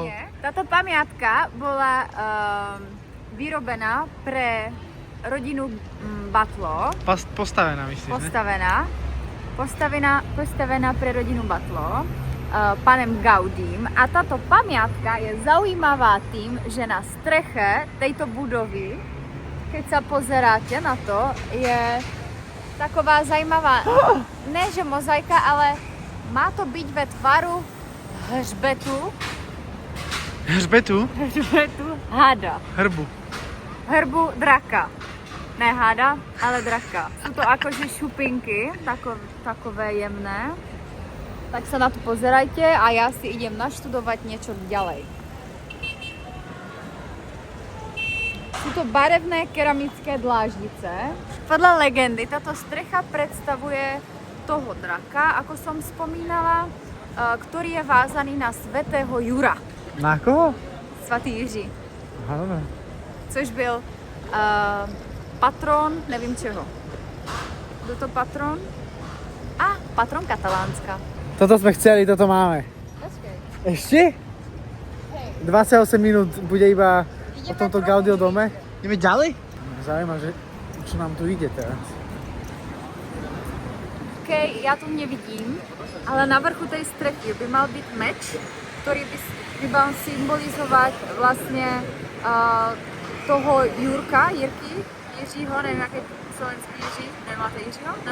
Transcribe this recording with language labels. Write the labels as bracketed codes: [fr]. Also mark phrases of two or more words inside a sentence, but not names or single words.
[sk] Táto pamiatka bola vyrobená pre rodinu Batlló. Postavená, myslíš, Postavená pre rodinu Batlló panem Gaudím. A táto pamiatka je zaujímavá tým, že na streche tejto budovy, keď sa pozeráte na to, [cs] je taková zajímavá, ne že mozaika, ale má to byť ve tvaru hřbetu. Hřbetu? Hřbetu hada. Hrbu draka. Ne hada, ale draka. [sk] Sú to akože šupinky, takové jemné. Tak sa na to pozerajte a ja si idem naštudovať niečo ďalej. Sú to barevné keramické dláždice. Podľa legendy táto strecha predstavuje toho draka, ako som spomínala, ktorý je vázaný na svätého Jura. Na koho? [cs] Svatý Jiří. Áno. Což byl patron, nevím čeho. Kdo to patron? Patron Katalánska. [sk] Toto sme chceli, toto máme. Ešte? 28 minút bude iba o tomto Gaudio dome. Ideme ďalej? Zaujímavé, že čo nám tu ide teraz. OK, [cs] já to nevidím, [sk] ale na vrchu tej strechy by mal byť meč, ktorý by mal symbolizovať vlastne toho Jurka, Jiřího, neviem, aký slovenský Jiří, nemáte Jiřího, ne?